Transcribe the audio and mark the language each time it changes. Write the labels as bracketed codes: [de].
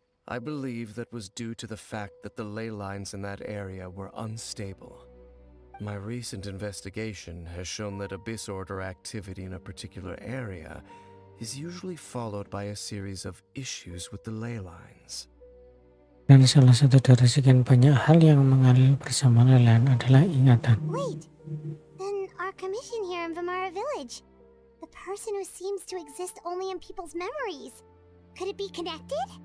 [en] I believe that was due to the fact that the ley lines in that area were unstable. My recent investigation has shown that Abyss Order activity in a particular area is usually followed by a series of issues with the ley lines. [id] Dan salah satu dari sekian banyak hal yang mengalir bersama Lelan adalah ingatan. [en] Wait, then our commission here in Vimara Village. The person who seems to exist only in people's memories. Could it be connected?